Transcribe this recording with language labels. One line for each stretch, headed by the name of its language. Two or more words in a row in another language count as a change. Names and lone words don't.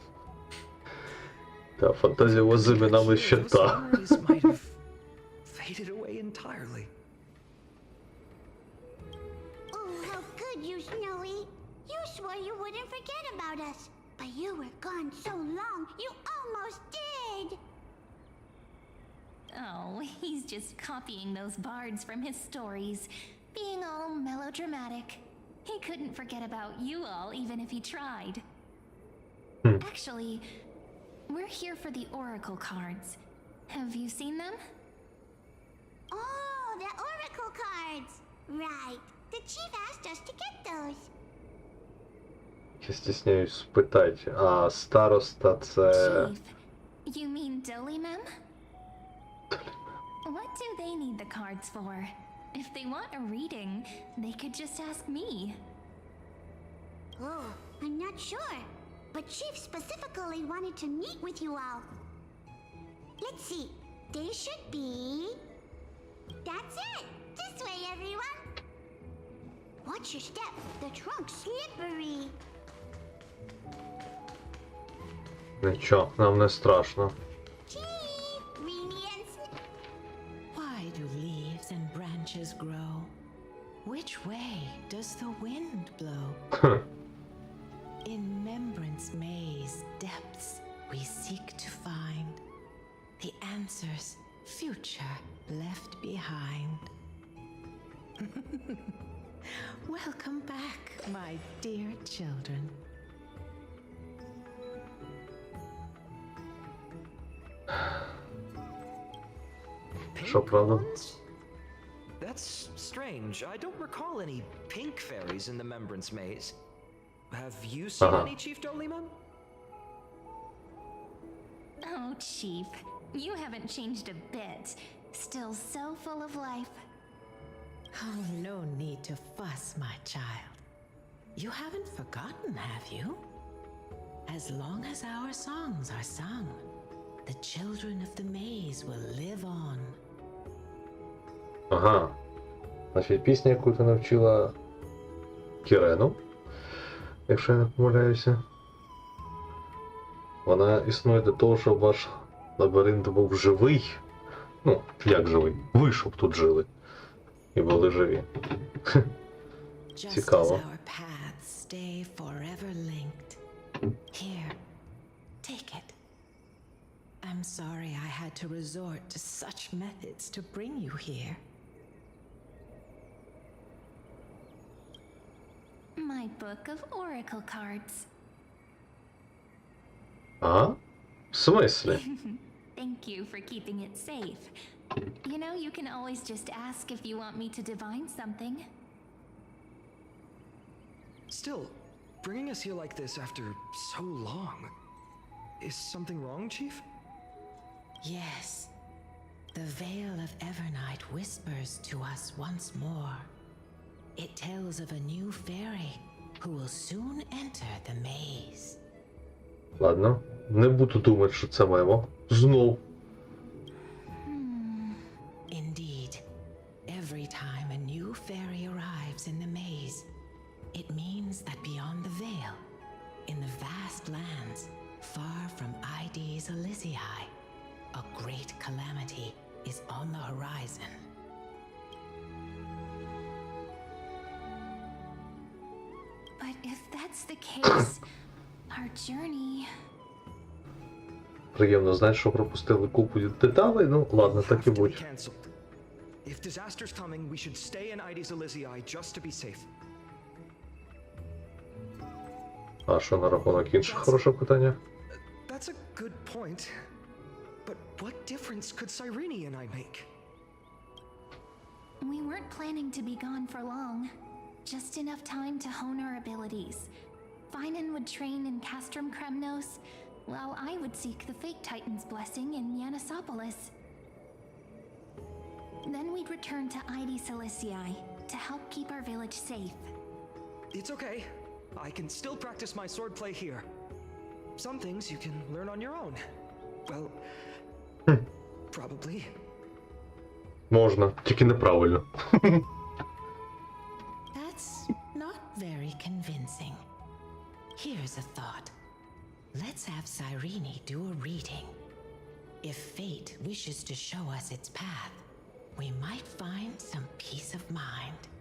Ukrainian: Та фантазія у вас з іменами ще
English: Those
Ukrainian: та.
English: memories might have faded away entirely. Oh, how could you, Snowy? You swore you wouldn't forget about us. But you were gone so long, you almost did. Oh, he's just copying those bards from his stories, being all melodramatic. He couldn't forget about you all even if he tried. Actually, we're here for the Oracle cards. Have you seen them? Oh, the Oracle cards. Right. The chief asked us to get those.
Ukrainian: Я стісняюсь спитати, а староста це...
English: Chief, you mean Dolly-mem? What do they need the cards for? If they want a reading, they could just ask me. Oh, I'm not sure, but Chief specifically wanted to meet with you all. Let's see, they should be... That's it! This way, everyone! Watch your step, the trunk's slippery.
Ukrainian: Нічого, нам не страшно.
English: Why do leaves and branches grow? Which way does the wind blow? In Remembrance Maze depths we seek to find the answers future left behind. Welcome back, my dear children.
Ukrainian: Що правда?
English: That's strange. I don't recall any pink fairies in the Remembrance Maze. Have you seen any, Chief Doliman? Oh, Chief, you haven't changed a bit. Still so full of life. Oh, no need to fuss, my child. You haven't forgotten, have you? As long as our songs are sung, the children of the maze will live on.
Ukrainian: Ага. Значить, пісня, яку ти навчила Кірену, якщо я не помиляюся, вона існує для того, щоб ваш лабіринт був живий. Ну, як живий? Ви, щоб тут жили. І були живі. Цікаво.
English: I'm sorry I had to resort to such methods to bring you here. My book of oracle cards.
Ukrainian: А? В смислі?
English: Thank you for keeping it safe. You know, you can always just ask if you want me to divine something. Still, bringing us here like this after so long. Is something wrong, Chief? Yes. The Veil of Evernight whispers to us once more. It tells of a new fairy who will soon enter the maze.
Ukrainian: Ладно, не буду думати, що це мемо. Знов.
English: Indeed, every time a new fairy arrives in the maze, it means that beyond the veil, in the vast lands, far from Ides Elysiae, a great calamity is on the horizon. But if that's the case, our journey...
Ukrainian: Приємно знати, що пропустили купу деталей, ну ладно, так і будь.
English: If disaster's coming, we should stay in Ides Elysiae just to be safe.
Ukrainian: А що на рахунок інших? Хороше питання.
English: That's a good point. But what difference could Cyrene and I make? We weren't planning to be gone for long. Just enough time to hone our abilities. Finan would train in Castrum Kremnos, while I would seek the Fake Titan's blessing in Yanisopolis. Then we'd return to Ides Elysiae to help keep our village safe. It's okay. I can still practice my swordplay here. Some things you can learn on your own. Well, probably.
Ukrainian: Можна, тільки неправильно.
English: That's not very convincing. Here's a thought. Let's have Cyrene do a reading. If fate wishes to show us its path, we might find some peace of mind.